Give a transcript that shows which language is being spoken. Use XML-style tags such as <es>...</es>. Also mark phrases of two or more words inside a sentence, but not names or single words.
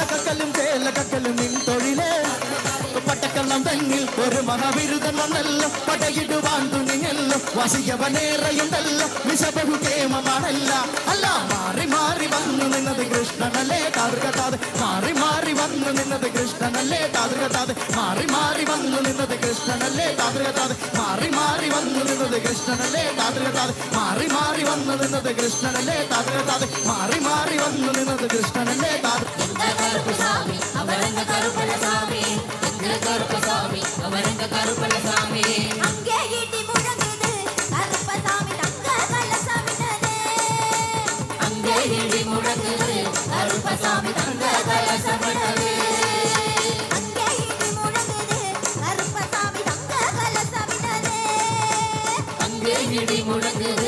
<ml>കക്കലും ചേല കക്കലും നിൻ തൊഴിലേ പട്ടക്കള്ളം തന്നിൽ ഒരു മഹാബിരുദൻ വന്നല്ലോ പടയിടുവാൻ തുണിഞ്ഞല്ലോ വസിയവനേറെയുണ്ടല്ലോ വിശബഹു കേമമാണല്ല അല്ല മാറി മാറി വന്നു നിന്നത് കൃഷ്ണനല്ലേ താതൃകത്താതെ മാറി മാറി വന്നു നിന്നത് കൃഷ്ണനല്ലേ താതൃകത്താതെ മാറി മാറി വന്നു നിന്നത് കൃഷ്ണനല്ലേ താതൃകത്താതെ മാറി മാറി വന്നു നിന്നത് കൃഷ്ണനല്ലേ താതൃകത്താതെ മാറി മാറി വന്നു നിന്നത് കൃഷ്ണനല്ലേ താതൃകത്താതെ മാറി മാറി വന്നു നിന്നത് കൃഷ്ണനല്ലേ</ml> <ta>அங்கே இடி முழங்குது கருப்பசாமி தங்க கலசமினதே அங்கே இடி முழங்குது கருப்பசாமி தங்க கலசமினதே அங்கே இடி முழங்குது கருப்பசாமி தங்க கலசமினதே அங்கே இடி முழங்குது</ta>